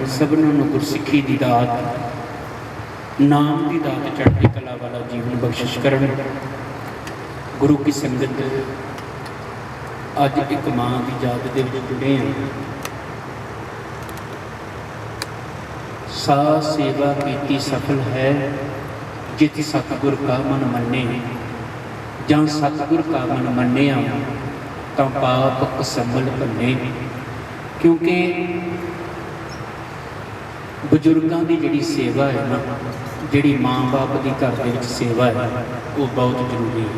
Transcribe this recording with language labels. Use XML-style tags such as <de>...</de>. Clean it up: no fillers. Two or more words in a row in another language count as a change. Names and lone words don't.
<pa>ਸਭਨਾਂ ਨੂੰ ਗੁਰਸਿੱਖੀ ਦੀ ਦਾਤ, ਨਾਮ ਦੀ ਦਾਤ, ਚੜ੍ਹਦੀ ਕਲਾ ਵਾਲਾ ਜੀਵਨ ਬਖਸ਼ਿਸ਼ ਕਰਨ। ਗੁਰੂ ਕੀ ਸੰਗਤ, ਅੱਜ ਇੱਕ ਮਾਂ ਦੀ ਯਾਦ ਦੇ ਵਿੱਚ ਜੁੜੇ ਹਾਂ। ਸਾ ਸੇਵਾ ਕੀਤੀ ਸਫਲ ਹੈ ਜਿਤ ਸਤਗੁਰ ਕਾ ਮਨ ਮੰਨੇ। ਜਾਂ ਸਤਗੁਰ ਕਾ ਮਨ ਮੰਨਿਆ ਤਾਂ ਪਾਪ ਅਸੰਭਲ ਭੰਨੇ। ਕਿਉਂਕਿ ਬਜ਼ੁਰਗੋਂ ਕੀ ਜਿਹੜੀ ਸੇਵਾ ਹੈ ਨਾ, ਜਿਹੜੀ ਮਾਂ ਬਾਪ ਕੀ ਘਰ ਦੇ ਵਿੱਚ ਸੇਵਾ ਹੈ, ਵੋ ਬਹੁਤ ਜ਼ਰੂਰੀ ਹੈ।</pa>